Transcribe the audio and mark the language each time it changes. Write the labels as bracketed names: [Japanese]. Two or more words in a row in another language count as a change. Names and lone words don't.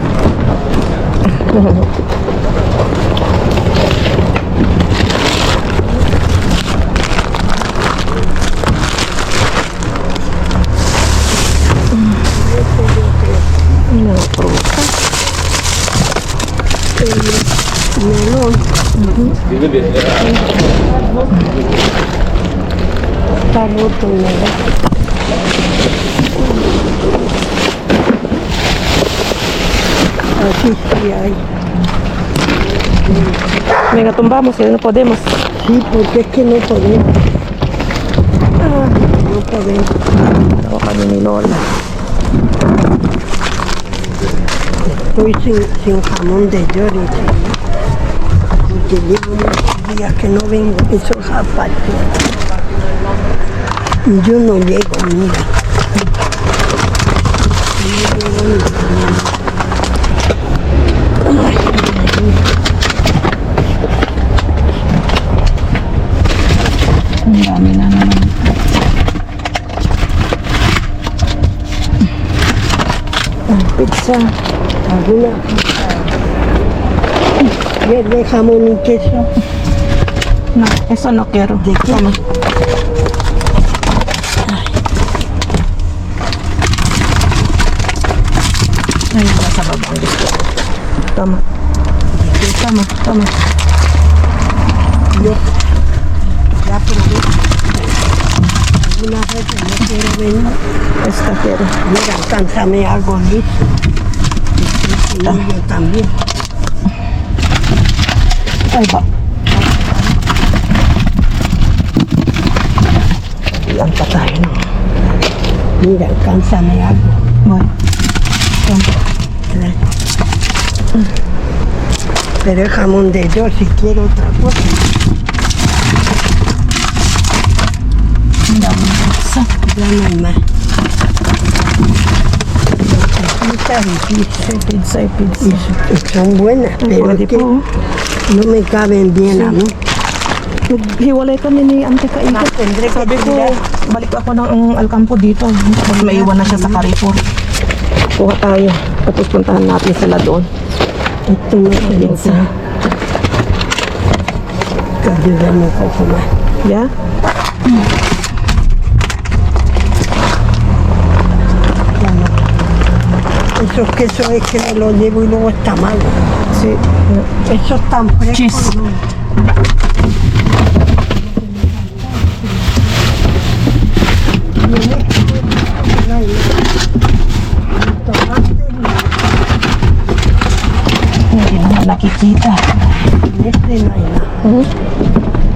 [Filipino] Mga prutas. Melon. Karoto nila. [Spanish] Así sí hay. Venga, tumbamos, si no podemos. Sí, porque es que no podemos. No podemos. No, [Filipino] kami ni Lola. [Spanish] Estoy sin jamón de york, porque llevo muchos días que no vengo esos zapatos. Yo no llego, mira. [Filipino] Ang dami na naman. [Spanish] Pizza, alguna pizza. De jamón y queso. No, eso no quiero. ¿De qué? Toma. [Filipino] Ay, nasa baba ang gusto ko. Tama. Tama, tama. [Spanish] Yo ya probé. Alguna vez no quiero venir. Esta quiero. Mira, alcánzame algo listo. Y yo también. [Filipino] Ay, ba. Ilan pa tayo no? [Spanish] Mira, alcánzame algo. Bueno. Pero es jamón de york, si quiero otra cosa. Ya no hay más. Pizza y pizza. Y son buenas, pero es que no me caben bien a mí. [Filipino] Naghiwalay kami ni Ante Kaiket. Sabi ko, balik ako ng Alcampo dito. Tapos maiwan na siya sa Carrefour. Kuha tayo. Tapos puntahan natin sila doon. [Spanish] Esto no se lo Pizza. ayudarme un poco más. [English] Yeah? [Spanish] Ya no. Esos quesos es que me los llevo y luego está malo. Sí. Esos tan frescos. [English] Cheese. [Spanish] No. [Filipino] Hindi naman nakikita. [Spanish] Este no hay nada.